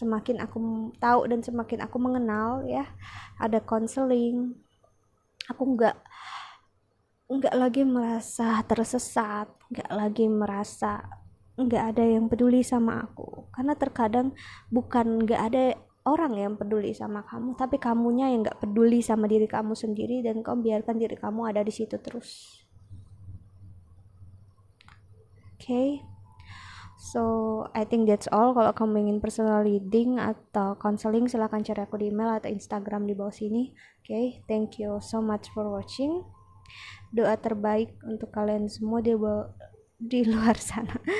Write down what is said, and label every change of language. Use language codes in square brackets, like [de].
[id] Semakin aku tahu dan semakin aku mengenal ya, ada konseling, aku nggak lagi merasa tersesat, nggak lagi merasa nggak ada yang peduli sama aku. Karena terkadang bukan nggak ada orang yang peduli sama kamu, tapi kamunya yang nggak peduli sama diri kamu sendiri, dan kamu biarkan diri kamu ada di situ terus. [en] Okay, so I think that's all. [id] Kalau kamu ingin personal reading atau counseling, silahkan cari aku di email atau Instagram di bawah sini. [en] Okay, thank you so much for watching. [id] Doa terbaik untuk kalian semua di luar sana.